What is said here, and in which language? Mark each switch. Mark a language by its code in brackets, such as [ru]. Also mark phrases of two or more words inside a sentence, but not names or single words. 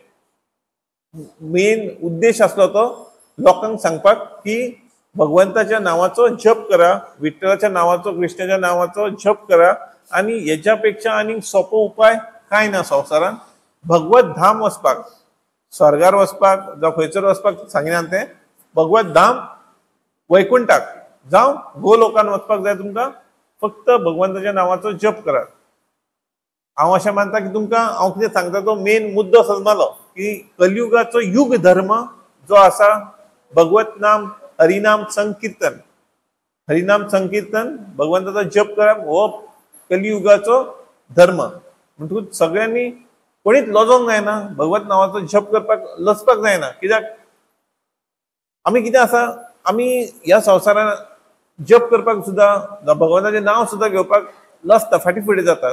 [kok] मेन उद्देश आसलो तो लोकांक सांगपाक की भगवंताच्या नांवाचो जप करा विठ्ठलाच्या नांवाचो कृष्णाच्या नांवाचो जप करा आनी हेच्या पेक्षा आनीक सोपो उपाय कांय ना संवसारांत भगवत धाम वचपाक स्वर्गार वचपाक जावं खंयसर वचपाक सांगिना तें भगवत धाम वैकुंठाक जावं गोलोकान वचपाक जाय तुमकां फक्त भगवंताच्या नांवाचो जप करात हांव अशें मानता की तुमकां हांव कितें सांगता तो मेन मुद्दो समजलो की कलियुगाचो युग धर्म जो आसा भगवत नाम हरिनाम संकीर्तन, हरिनाम संकीर्तन भगवंताचो जप करप हो कलियुगाचो धर्म म्हणटकूच सगळ्यांनी कोणीच लजोंक जायना, भगवत नावाचो जप करपाक लजपाक जायना. कित्याक आमी कितें आसा, आमी ह्या संवसारान जप करपाक सुद्दां भगवंताचें नांव सुद्दां घेवपाक लजता, फाटी फुडें जाता.